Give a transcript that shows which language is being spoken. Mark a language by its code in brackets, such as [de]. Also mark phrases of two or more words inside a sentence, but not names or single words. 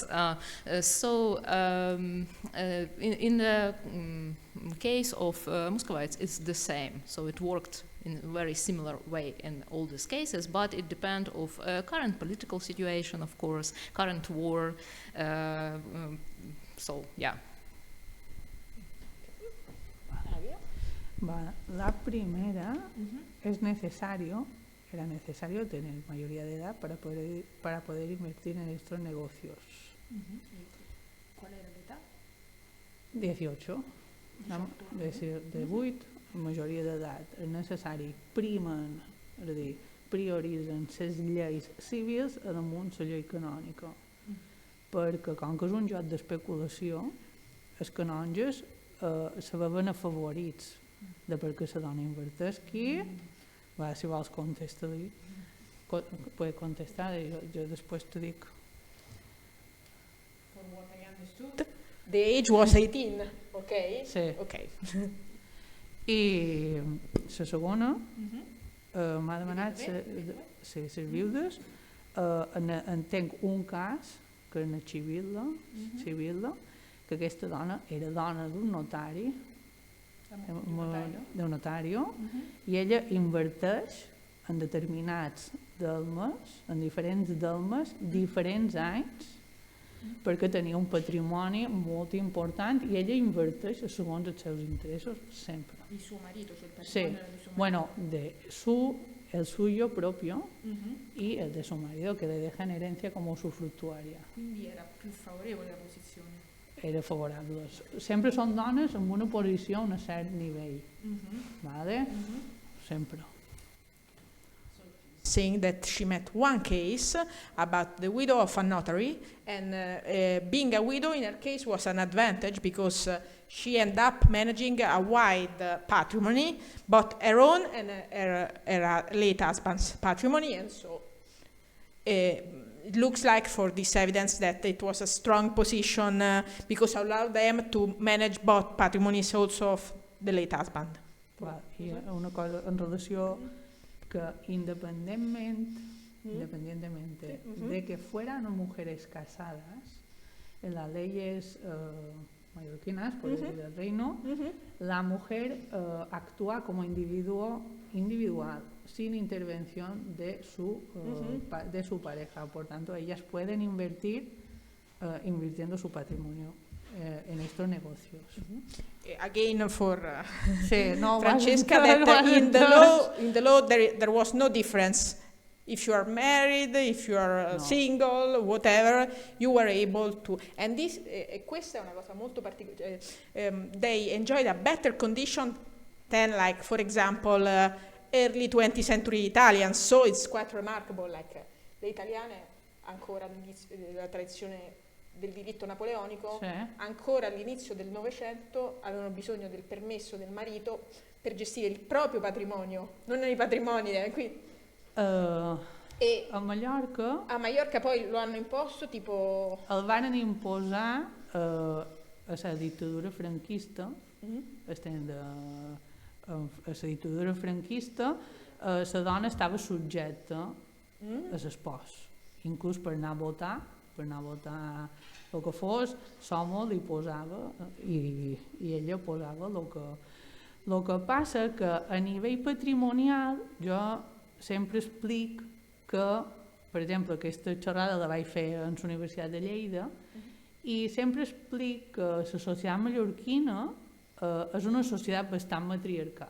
[en] So in the case of Muscovites, it's the same. So it worked in a very similar way in all these cases, but it depends on current political situation, of course, current war. So yeah. [es] La primera es necesario, era necesario tener mayoría de edad para poder invertir en estos negocios. ¿Cuál era la edad? 18. De 8, [ca] majoria d'edat. És necessari, primen, és a dir, prioritzen les lleis civils a damunt la llei canònica. Perquè com que és un joc d'especulació, els canonges se veuen afavorits de per què la dona inverteix. Si vols contestar-li, [es] puedes contestar, [ca] jo després te dic. [en] For what I understood, the age was 18, okay? [ca] Sí. [en] Okay. [ca] I la segona m'ha demanat les viudes. Entenc un cas, que és civil, que aquesta dona era dona d'un notari, i ella inverteix en determinats delmes, en diferents delmes, diferents anys, perquè tenia un patrimoni molt important i ella inverteix segons els seus interessos sempre. [es] ¿Y su marido? Sí, bueno, el suyo propio y el de su marido, que le deja en herencia como usufructuaria. [it] Quindi era più favorevole la posizione. [es] Era favorable. [ca] Sempre són dones amb una posició a un cert nivell. Vale? Sempre. [en] Saying that she met one case about the widow of a notary, and being a widow in her case was an advantage because she ended up managing a wide patrimony, both her own and her late husband's patrimony, and so it looks like for this evidence that it was a strong position because it allowed them to manage both patrimonies also of the late husband. [ca] Clar, hi ha una cosa en relació que [es] independientemente de que fueran mujeres casadas, en las leyes mallorquinas, por decir del reino, la mujer actúa como individual, sin intervención de su pareja. Por tanto, ellas pueden invertir invirtiendo su patrimonio en estos negocios. [en] Again, for Francesca, that in the law there was no difference. If you are married, if you are single, whatever, you were able to. And this, [it] questa è una cosa molto particolare. [en] They enjoyed a better condition than, like, for example, early 20th century Italians. So it's quite remarkable. Like, [it] le italiane, ancora all'inizio della tradizione del diritto napoleonico, ancora all'inizio del Novecento avevano bisogno del permesso del marito per gestire il proprio patrimonio, non i patrimoni. A Mallorca poi lo hanno imposto, tipo... [ca] El van imposar a la dictadura franquista, a la dictadura franquista, la dona estava subjecta a l'espòs, inclús per anar a votar el que fos, l'home li posava i ella posava El que passa que a nivell patrimonial jo sempre explico que, per exemple, aquesta xerrada la vaig fer a la Universitat de Lleida i sempre explico que la societat mallorquina és una societat bastant matriarcal.